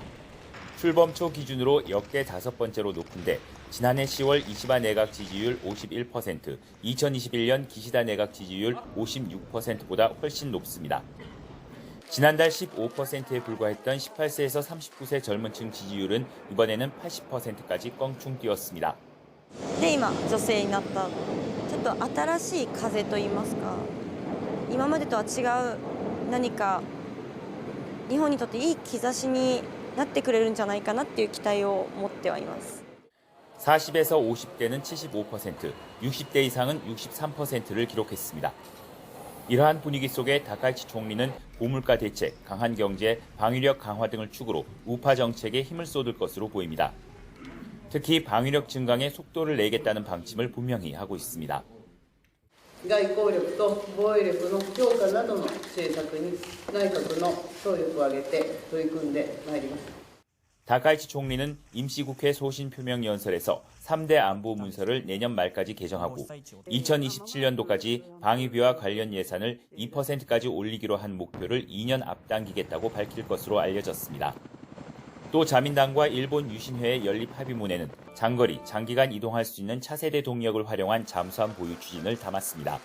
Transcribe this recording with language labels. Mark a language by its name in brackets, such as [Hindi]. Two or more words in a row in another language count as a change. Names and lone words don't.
[Korean] 출범 초 기준으로 역대 5번째로 높은데 지난해 10월 이시바 내각 지지율 51%, 2021년 기시다 내각 지지율 56%보다 훨씬 높습니다. 지난달 15%에 불과했던 18세에서 39세 젊은 층 지지율은 이번에는 80%까지 껑충 뛰었습니다. [Japanese] で今女性になったちょっと新しい風といいますか今までとは違う何か日本にとっていい兆しになってくれるんじゃないかなっていう期待を持ってはいます。 [Korean] 40에서 50대는 75%, 60대 이상은 63%를 기록했습니다. 이러한 분위기 속에 다카이치 총리는 고물가 대책, 강한 경제, 방위력 강화 등을 축으로 우파 정책에 힘을 쏟을 것으로 보입니다. 특히 방위력 증강에 속도를 내겠다는 방침을 분명히 하고 있습니다. [Japanese] 外交力と防衛力の強化などの政策に内閣の総力を挙げて取り組んでまいります。 [Korean] 다카이치 총리는 임시국회 소신 표명 연설에서 3대 안보 문서를 내년 말까지 개정하고 2027년도까지 방위비와 관련 예산을 2%까지 올리기로 한 목표를 2년 앞당기겠다고 밝힐 것으로 알려졌습니다. 또 자민당과 일본 유신회의 연립 합의문에는 장거리, 장기간 이동할 수 있는 차세대 동력을 활용한 잠수함 보유 추진을 담았습니다.